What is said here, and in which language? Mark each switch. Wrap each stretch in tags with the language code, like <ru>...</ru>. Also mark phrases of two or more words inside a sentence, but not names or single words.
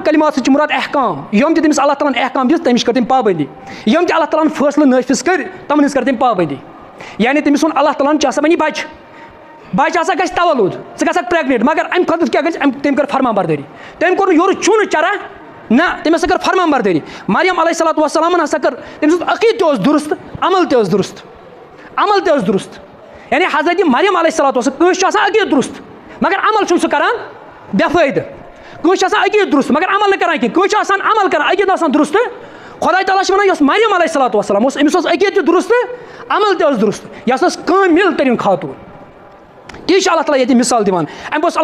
<ks>کلمات سۭتۍ چھِ مُراد احکام یِم تہِ تٔمِس اللہ تعالیٰ ہن احکام دِژ تٔمِس کٔر تٔمۍ پابنٛدی یِم تہِ اللہ تعالیٰ ہن فٲصلہٕ نٲفِظ کٔرۍ تِمن ہٕنٛز کٔر تٔمۍ پابنٛدی یعنی تٔمِس ووٚن اللہ تعالیٰ ہن ژےٚ ہسا بنی بچہِ ہسا گژھِ تولُد ژٕ گژھکھ پریگنیٹ مگر امہِ خٲطرٕ کیاہ گژھِ تٔمۍ کٔر فرمان بردٲری تٔمۍ کوٚر نہٕ یورٕ چوٗنہٕ چرا نہ تٔمۍ ہسا کٔر فرمان بردٲری مریم</ks> <ar>علیہ الصلوۃ والسلامن</ar> <ks>ہسا کٔر تٔمۍ سُنٛد عقیٖدٕ تہِ اوس درست عمل تہِ اوس درست یعنی حضرت مریم</ks> <ar>علیہ الصلوۃ والسلام</ar> <ks>کٲنٛسہِ چھُ آسان عقیٖدٕ درست مگر عمل چھُنہٕ سُہ کران بے فٲیدٕ کٲنٛسہِ چھُ آسان عقیٖدٕ درست مگر عمل نہٕ کران کینٛہہ کٲنٛسہِ چھُ آسان عمل کران عقیٖدٕ آسان درست خۄداے تعالیٰ چھُ وَنان یۄس مریم</ks> <ar>علیہ الصلوۃ والسلام</ar> <ks>اوس أمِس اوس عقیٖدٕ تہِ درست عمل تہِ اوس درست یہِ ہسا ٲس کامل تٔریٖن خاتوٗن تی چھُ اللہ تعالیٰ ییٚتہِ مثال دِوان اَمہِ پوٚتُس اوس</ks>